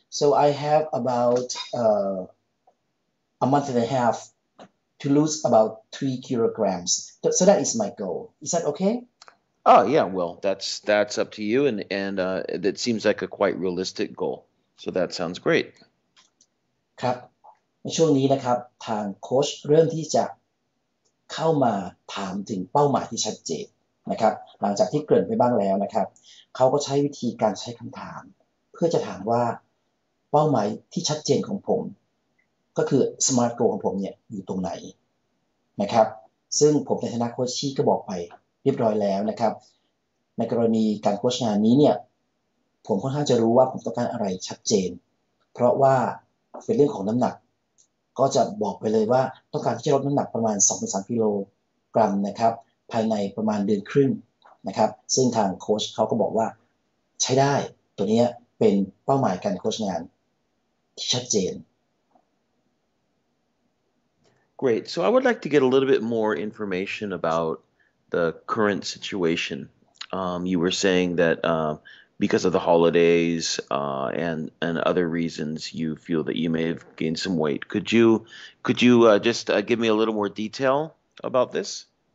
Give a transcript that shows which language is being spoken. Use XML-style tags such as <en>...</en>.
<en>So I have about a month and a half to lose about 3 kilograms. So that is my goal. Is that okay? Oh yeah, well that's up to you, and that seems like a quite realistic goal. So that sounds great.</en> <th>ครับในช่วงนี้นะครับทางโค้ชเริ่มที่จะเข้ามาถามถึงเป้าหมายที่ชัดเจนนะครับหลังจากที่เกริ่นไปบ้างแล้วนะครับเขาก็ใช้วิธีการใช้คำถามเพื่อจะถามว่าเป้าหมายที่ชัดเจนของผมก็คือ smart goal ของผมเนี่ยอยู่ตรงไหน นะครับซึ่งผมในฐานะโค้ชชี่ก็บอกไปเรียบร้อยแล้วนะครับในกรณีการโค้ชงานนี้เนี่ยผมค่อนข้างจะรู้ว่าผมต้องการอะไรชัดเจนเพราะว่าเป็นเรื่องของน้ำหนักก็จะบอกไปเลยว่าต้องการที่จะลดน้ำหนักประมาณ 2-3 กิโลกรัมนะครับภายในประมาณเดือนครึ่งนะครับซึ่งทางโค้ชเขาก็บอกว่าใช้ได้ตัวนี้เป็นเป้าหมายการโค้ชงานที่ชัดเจน</th> <en>Great. So I would like to get a little bit more information about the current situation. You were saying that because of the holidays and other reasons, you feel that you may have gained some weight. Could you just give me a little more detail about this?</en>